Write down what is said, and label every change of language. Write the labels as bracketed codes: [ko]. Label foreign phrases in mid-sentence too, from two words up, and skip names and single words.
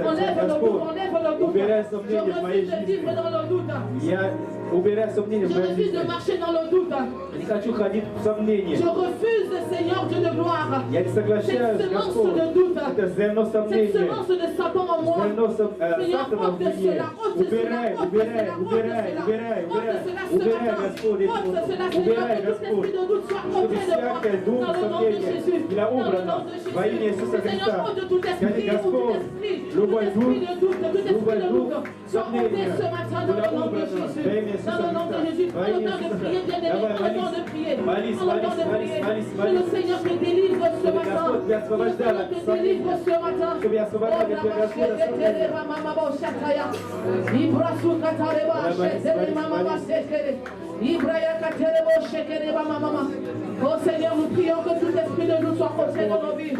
[fr] Enlève le doute, [ru] Господь, [fr] enlève le doute. [ru] убирай [fr] Je [ru] сомнения в моей [fr] refuse de [ru] жизни. [fr] vivre dans le doute. [ru] Я убираю сомнения в [fr] Je [ru] моей [fr] refuse [ru] жизни. [fr] de marcher dans le doute. [ru] Не хочу ходить в сомнения. [fr] Je refuse, Seigneur Dieu de gloire, [ru] Я не соглашаюсь, [fr] cette semence [ru] Господь. [fr] de doute, [ru] Это зерно [fr] cette [ru] сомнения. [fr] semence de Satan en moi. [ru] Зерно [fr] Seigneur, [ru] Сатана [fr] ôte [ru] в [fr] cela, [ru] мне. [fr] ôte cela, [ru] Убирай, [fr] ôte [ru] убирай, [fr] cela, [ru] убирай, [fr] ôte [ru] убирай, [fr] cela, [ru] убирай. [fr] ôte cela ce [ru] Убирай, [fr] matin. [ru] Господь, [fr] Ôte cela, Seigneur, [ru] убирай, [fr] que tout [ru] Господь. [fr] esprit de doute soit [ru] Чтобы [fr] ôté de moi. [ru] всякое дух [fr] Dans le nom de [ru] сомнения [fr] Jésus. [ru] для [fr] Dans le [ru] убрано [fr] nom de Jésus. [ru] во имя Иисуса [fr] Seigneur, [ru] Христа. [fr] ôte tout [ru] Скажи, [fr] esprit, tout [ru] Господь, [fr] esprit, [ru] любой [fr] tout esprit [ru] дух, [fr] de doute, tout esprit [ru] любой [fr] de [ru] дух [fr] doute, soit ôté [ru] сомнения [fr] ce matin dans [ru] было [fr] le nom de [ru] убрано [fr] Jésus. [ru] во имя [fr] Dans le nom de [ru] Иисуса [fr] Jésus, [ru] Христа. [fr] Prends le temps de prier, bien-aimé. Prends le temps de prier. Prends le temps de prier. Que le Seigneur te délivre ce matin. Que le Seigneur te délivre ce matin. Oh Seigneur, nous prions que tout esprit de nous soit côté dans nos vies.